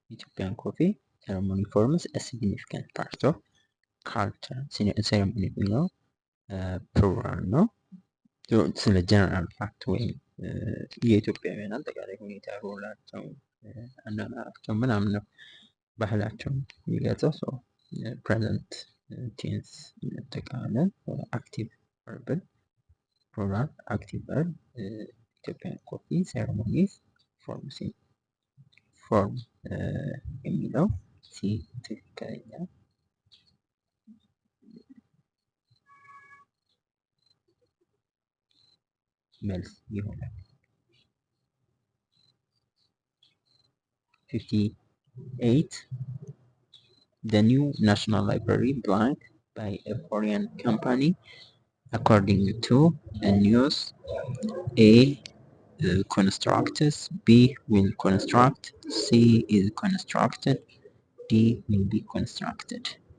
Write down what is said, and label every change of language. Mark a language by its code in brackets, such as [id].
[en] Ethiopian coffee ceremony forms a significant part of culture. [am] ceremony የሚለው ፕሉራል ነው። ስለ ጀነራል ፋክት ወይም የኢትዮጵያውያን አጠቃላይ ሁኔታ ሮላቸው፣ አናናራቸው ምናምን ነው ባህላቸው የሚገልጸው። ሰው ፕሬዘንት ቴንስ እንጠቀማለን። አክቲቭ ቨርብን ፕሉራል አክቲቭ ቨርብ ኢትዮጵያን ኮፊ ሴሬሞኒስ ፎርምስ ፎርም የሚለው ሲ ትክክለኛ መልስ ይሆናል። [en] 58 The new National Library blank by a foreign company according to a news. A constructs, B will construct, C is constructed, D will be constructed.